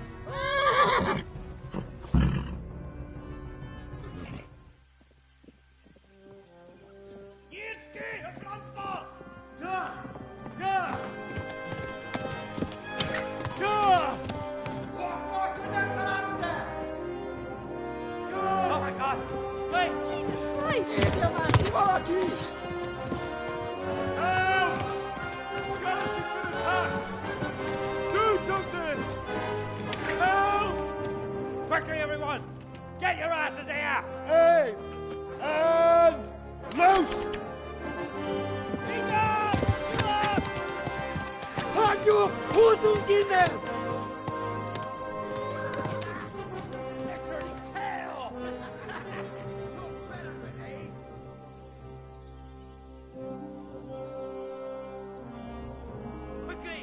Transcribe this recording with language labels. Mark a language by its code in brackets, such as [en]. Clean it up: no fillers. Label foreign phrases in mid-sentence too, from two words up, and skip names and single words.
[hu] Nyitd ki a francba! Ja! Ja! Ja! Akkor, hogy nem találod el! Ja! [en] Oh my God! Wait! Jesus Christ! [hu] Írja már ki valaki! [en] Help! Skeleton's been attacked! Do something! Help! Quickly, everyone! Get your asses here! Hey! And loose! [hu] Hagyjuk! Húzzunk innen! [en] Quickly!